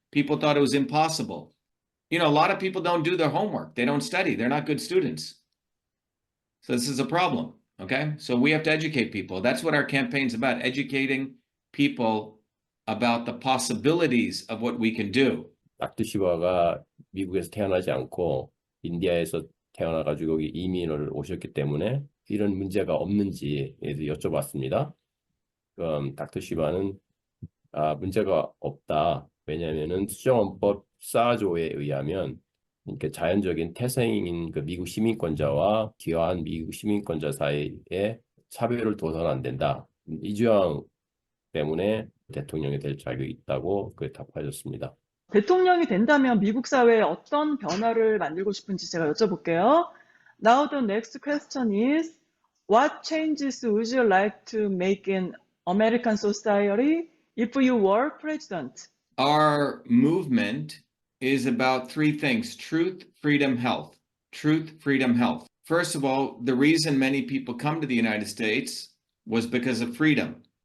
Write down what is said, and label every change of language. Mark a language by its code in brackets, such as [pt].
[en] People thought it was impossible. You know, a lot of people don't do their homework. They don't study. They're not good students. So this is a problem, okay? So we have to educate people. That's what our campaign's about, educating people about the possibilities of what we can do. [ko] 닥터 시바가 미국에서 태어나지 않고 인디아에서 태어나가지고 여기 이민을 오셨기 때문에 이런 문제가 없는지에 대해서 여쭤봤습니다. 그럼 닥터 시바는 문제가 없다. 왜냐하면은 수정헌법 4조에 의하면 그러니까 자연적인 태생인 그 미국 시민권자와 귀화한 미국 시민권자 사이에 차별을 둬서는 안 된다. 이 조항 때문에 대통령이 될 자격이 있다고 그 답하셨습니다. 대통령이 된다면 미국 사회에 어떤 변화를 만들고 싶은지 제가 여쭤볼게요. [en] Now the next question is, what changes would you like to make in American society if you were president? Our movement is about three things: truth, freedom, health. Truth, freedom, health. First of all, the reason many people come to the United States was because of freedom.